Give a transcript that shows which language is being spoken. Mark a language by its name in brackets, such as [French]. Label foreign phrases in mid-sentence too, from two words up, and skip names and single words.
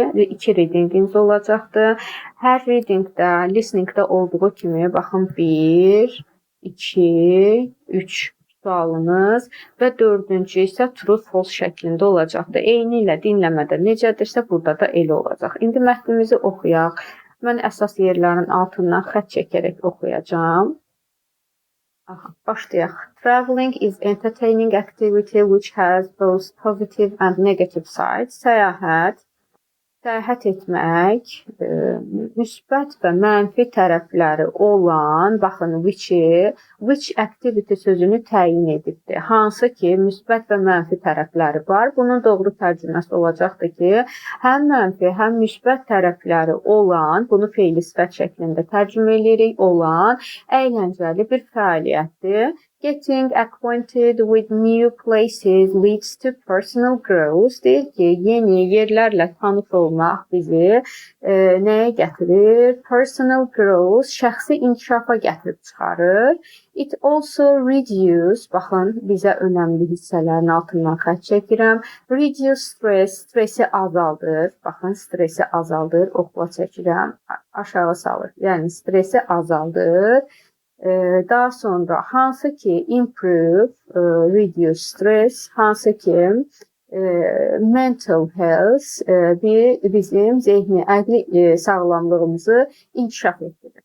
[Azerbaijani] 2 readinginiz olacaqdır. Hər readingdə, listeningdə olduğu kimi baxın 1, 2, 3 sualınız və 4-cü isə [English] true false [Azerbaijani] şəklində olacaqdır. Eyni ilə dinləmədə necədirsə burada da elə olacaq. İndi mətnimizi oxuyaq. Mən əsas yerlərin altından xətt çəkərək oxuyacağam. Başlayaq. [English] Traveling is entertaining activity which has both positive and negative sides. [Azerbaijani] Səyahət etmək müsbət və mənfi tərəfləri olan, baxın, [English] which activity [Azerbaijani] sözünü təyin edibdir. Hansı ki, müsbət və mənfi tərəfləri var. Bunun doğru tərcüməsi olacaqdır ki, həm mənfi, həm müsbət tərəfləri olan, bunu fe'li sifət şəklində tərcümə edirik, olan əyləncəli bir fəaliyyətdir. [English] Getting acquainted with new places leads to personal growth. [Azerbaijani] Deyir ki, yeni yerlərlə tanış olmaq bizi nəyə gətirir? [English] Personal growth, [Azerbaijani] şəxsi inkişafa gətirib çıxarır. [English] It also reduce, [Azerbaijani] baxın, bizə önəmli hissələrin altından xətt çəkirəm. [English] Reduce stress, [Azerbaijani] stresi azaldır. Baxın, stresi azaldır, oxla çəkirəm, aşağı salır. Yəni, stresi azaldır. Daha sonra hansı ki [English] improve, reduce stress, [Azerbaijani] hansı ki [English] mental health [Azerbaijani] bizim zehni, əqli sağlamlığımızı inkişaf etdirir.